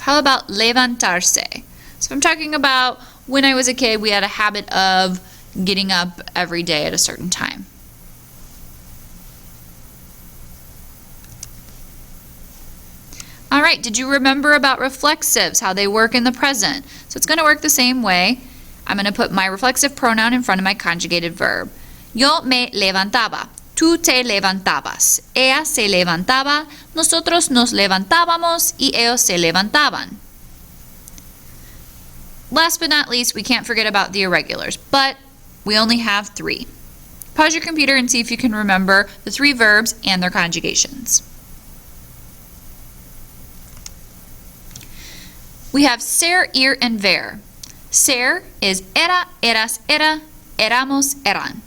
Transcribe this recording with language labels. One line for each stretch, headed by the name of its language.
English: How about levantarse? So I'm talking about when I was a kid, we had a habit of getting up every day at a certain time. All right, did you remember about reflexives, how they work in the present? So it's going to work the same way. I'm going to put my reflexive pronoun in front of my conjugated verb.
Spanish: Yo me levantaba, tú te levantabas, ella se levantaba, nosotros nos levantábamos, y ellos se levantaban.
English: Last but not least, we can't forget about the irregulars, but we only have 3. Pause your computer and see if you can remember the 3 verbs and their conjugations. We have ser, ir, and ver. Ser is
Spanish: era, eras, era, éramos, eran.